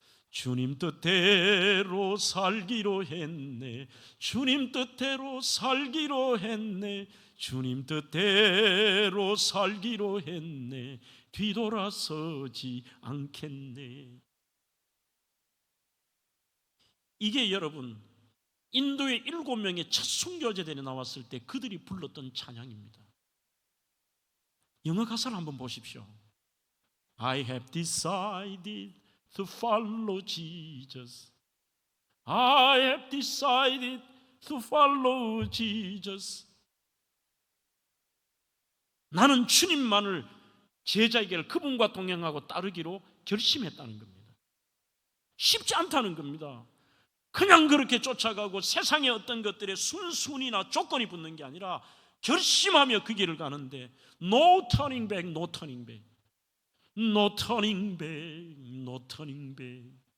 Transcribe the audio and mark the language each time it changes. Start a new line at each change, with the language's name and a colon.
Korean: 주님 뜻대로 살기로 했네, 주님 뜻대로 살기로 했네, 주님 뜻대로 살기로 했네, 뒤돌아서지 않겠네. 이게 여러분 인도의 7명의 첫 순교제단에 나왔을 때 그들이 불렀던 찬양입니다. 영어 가사를 한번 보십시오.
English: I have decided to follow Jesus. I have decided to follow Jesus.
Korean: 나는 주님만을 제자에게 그분과 동행하고 따르기로 결심했다는 겁니다. 쉽지 않다는 겁니다. 그냥 그렇게 쫓아가고 세상의 어떤 것들에 순순히나 조건이 붙는 게 아니라 결심하며 그 길을 가는데
English: No turning back, no turning back,
Korean: no turning back, no turning back.